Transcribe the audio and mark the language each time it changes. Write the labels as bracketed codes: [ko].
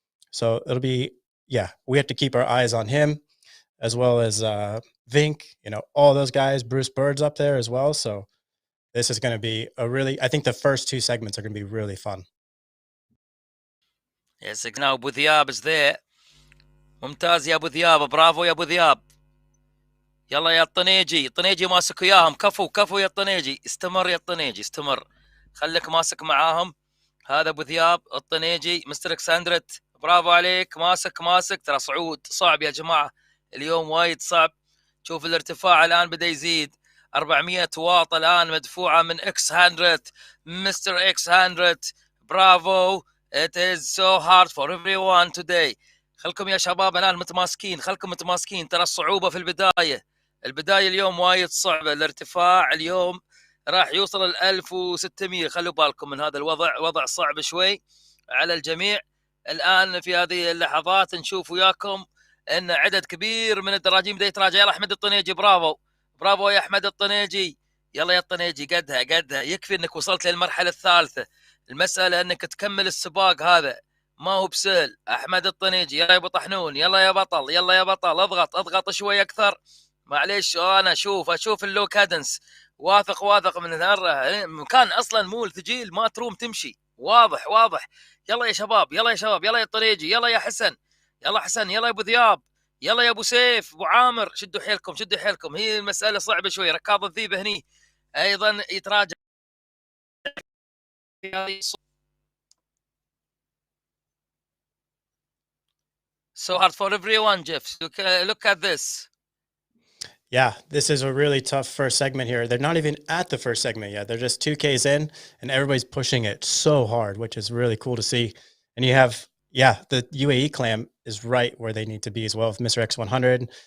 [en] So it'll be, we have to keep our eyes on him as well as Vink, you know, all those guys, Bruce Bird's up there as well. So this is going to be I think the first two segments are going to be really fun. Yes, now Abu Dhiab is there. [ar] ممتاز يا ابو ذياب، برافو يا ابو ذياب. يلا يا الطنيجي، الطنيجي ماسك وياهم. كفو يا الطنيجي، استمر يا الطنيجي، استمر، خليك ماسك معاهم. هذا ابو ذياب، الطنيجي، مستر اكساندرت، برافو عليك، ماسك. ترى صعب يا جماعه اليوم، وايد صعب. شوف الارتفاع الان بدا يزيد، 400 واط الان مدفوعه من اكس 100. مستر اكس 100، برافو. [en] It is so hard for everyone today. [ar] خلكم يا شباب الان متماسكين، خلكم متماسكين. ترى الصعوبه في البدايه اليوم وايد صعبه. الارتفاع اليوم راح يوصل ال 1600. خلوا بالكم من هذا الوضع، وضع صعب شوي على الجميع. الان في هذه اللحظات نشوف وياكم ان عدد كبير من الدراجين بدا يتراجع. يلا احمد الطنيجي، برافو يا احمد الطنيجي. يلا يا الطنيجي، قدها، يكفي انك وصلت للمرحله الثالثه. المساله انك تكمل السباق، هذا ما هو بسهل. احمد الطنيجي، يلا يا ابو طحنون، يلا يا بطل، اضغط شوي اكثر. معليش، انا اشوف اللو كادنس، واثق من هذا مكان اصلا مو ثقيل، ما تروم تمشي. واضح. يلا يا شباب، يلا يا الطنيجي، يلا يا حسن، يلا يا ابو ذياب، يلا يا ابو سيف، ابو عامر، شدوا حيلكم. هي المساله صعبه شوي. ركاض الذيب هني ايضا يتراجع في هذه. [en] So hard for everyone, Jeff. Look at this. Yeah, this is a really tough first segment here. They're not even at the first segment yet. They're just 2Ks in, and everybody's pushing it so hard, which is really cool to see. And you have, the UAE clan is right where they need to be as well with Mr. X100.